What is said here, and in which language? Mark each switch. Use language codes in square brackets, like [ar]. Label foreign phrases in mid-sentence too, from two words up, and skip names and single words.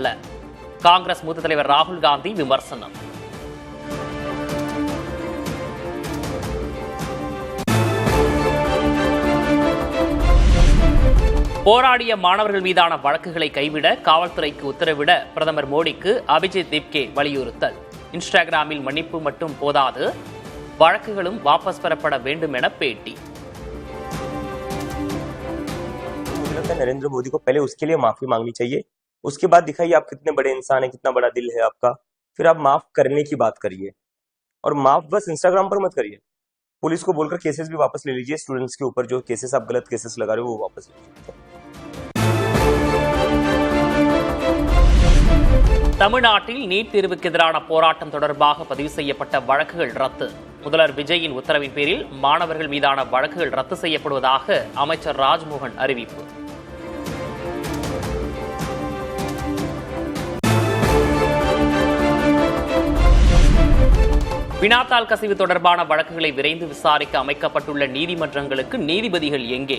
[ta] காங்கிரஸ் மூத்த தலைவர் ராகுல் காந்தி விமர்சனம். போராடிய மாணவர்கள் மீதான வழக்குகளை கைவிட காவல்துறைக்கு உத்தரவிட பிரதமர் மோடிக்கு அபிஜித் திப்கே வலியுறுத்தல். இன்ஸ்டாகிராமில் மன்னிப்பு மட்டும் போதாது, வழக்குகளும் வாபஸ் பெறப்பட வேண்டும் என பேட்டி. [hi] नरेंद्र मोदी को पहले उसके लिए माफी मांगनी चाहिए, उसके बाद दिखाइए आप कितने बड़े इंसान है, कितना बड़ा दिल है आपका, फिर आप माफ करने की बात करिए। और माफ बस इंस्टाग्राम पर मत करिए, पुलिस को बोलकर केसेस भी वापस ले लीजिए। स्टूडेंट्स के ऊपर जो केसेस आप गलत केसेस लगा रहे हो वो वापस ले लीजिए। [ta] தமிழ்நாட்டில் நீட் தேர்வுக்கு எதிரான போராட்டம் தொடர்பாக பதிவு செய்யப்பட்ட வழக்குகள் ரத்து. முதல்வர் விஜயின் உத்தரவின் பேரில் மாணவர்கள் மீதான வழக்குகள் ரத்து செய்யப்படுவதாக அமைச்சர் ராஜ்மோகன் அறிவிப்பு. வினாத்தாள் கசிவு தொடர்பான வழக்குகளை விரைந்து விசாரிக்க அமைக்கப்பட்டுள்ள நீதிமன்றங்களுக்கு நீதிபதிகள் எங்கே?